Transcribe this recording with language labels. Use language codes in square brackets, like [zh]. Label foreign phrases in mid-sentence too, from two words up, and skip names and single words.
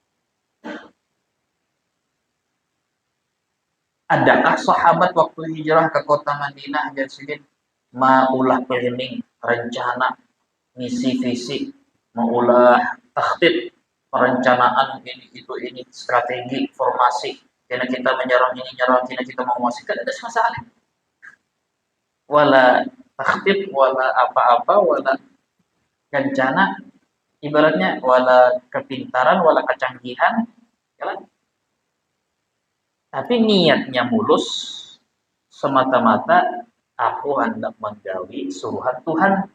[bjn] Adakah sahabat waktu hijrah ke kota Madinah jadi maulah planning, rencana, misi visi, maulah takhtit, perencanaan ini strategi, formasi, karena kita menyerang ini, karena kita menguasai, kan ada masalah. [ar] ولا تخطيط, [bjn] wala apa-apa, wala rencana, ibaratnya wala kepintaran, wala kecanggihan, ya. Tapi niatnya mulus, semata-mata aku hendak menggawi suruhan Tuhan.